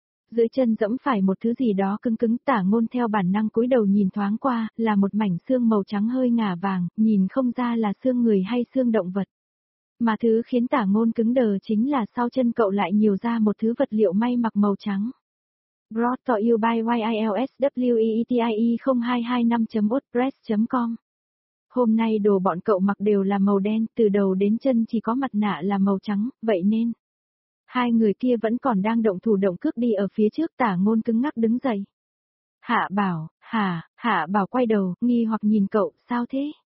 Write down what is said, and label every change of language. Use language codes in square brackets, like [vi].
[vi] Dưới chân dẫm phải một thứ gì đó cứng cứng, Tả Ngôn theo bản năng cúi đầu nhìn thoáng qua, là một mảnh xương màu trắng hơi ngả vàng, nhìn không ra là xương người hay xương động vật. Mà thứ khiến Tả Ngôn cứng đờ chính là sau chân cậu lại nhiều ra một thứ vật liệu may mặc màu trắng. [en] Brought to you by YILSWEETIE0225.wordpress.com. [vi] Hôm nay đồ bọn cậu mặc đều là màu đen, từ đầu đến chân chỉ có mặt nạ là màu trắng, vậy nên. Hai người kia vẫn còn đang động thủ động cước đi ở phía trước, Tả Ngôn cứng ngắc đứng dậy. Hạ Bảo, Hạ Bảo quay đầu, nghi hoặc nhìn cậu, sao thế?